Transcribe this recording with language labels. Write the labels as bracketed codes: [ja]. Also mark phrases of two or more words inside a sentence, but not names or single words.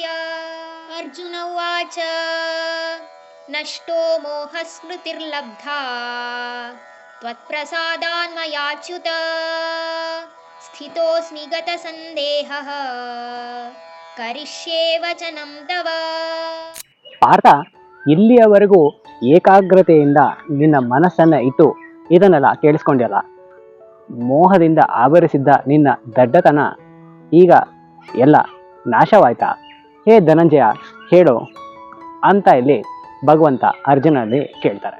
[sa] अर्जुन उवाच नष्टो मोहस्मृतिर्लब्धा त्वत्प्रसादान्मयाच्युत स्थितोऽस्मि गतसन्देहः करिष्ये वचनं तव। [kn] ಪಾರ್ಥ, ಇಲ್ಲಿಯವರೆಗೂ ಏಕಾಗ್ರತೆಯಿಂದ ನಿನ್ನ ಮನಸ್ಸನ್ನು ಇಟ್ಟು ಇದನ್ನೆಲ್ಲ ಕೇಳಿಸ್ಕೊಂಡ್ಯಲ್ಲ. ಮೋಹದಿಂದ ಆವರಿಸಿದ್ದ ನಿನ್ನ ದಡ್ಡತನ ಈಗ ಎಲ್ಲ ನಾಶವಾಯ್ತಾ? ಹೇ ಧನಂಜಯ, ಹೇಳು ಅಂತ ಇಲ್ಲಿ ಭಗವಂತ ಅರ್ಜುನಲ್ಲಿ ಕೇಳ್ತಾರೆ.